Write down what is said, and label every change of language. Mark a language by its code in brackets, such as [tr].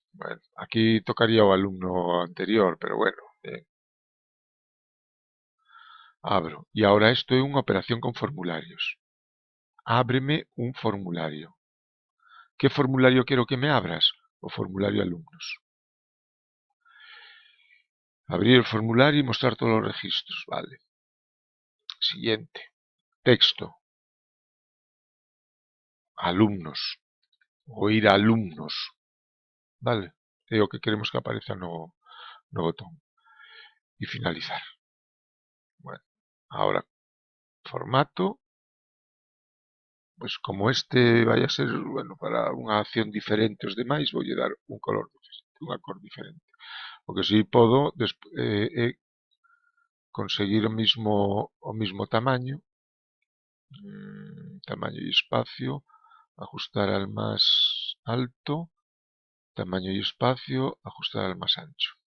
[gl] Bueno, aquí tocaría o alumno anterior, pero bueno. Abro. E agora isto é unha operación con formularios. Ábreme un formulario. Que formulario quero que me abras? O formulario alumnos. [es] Abrir el formulario y mostrar todos los registros. [gl] Vale. Siguiente. Texto. Alumnos. O ir a alumnos. Vale. É o que queremos que apareza no botón. E finalizar. Bueno. Ahora, formato. Pois como este vai a ser, bueno, para unha acción diferente aos demais, voulle dar un color diferente, unha cor diferente. O que si podo é conseguir o mismo tamaño, [es] tamaño y espacio, ajustar al más alto, tamaño y espacio, ajustar al más ancho.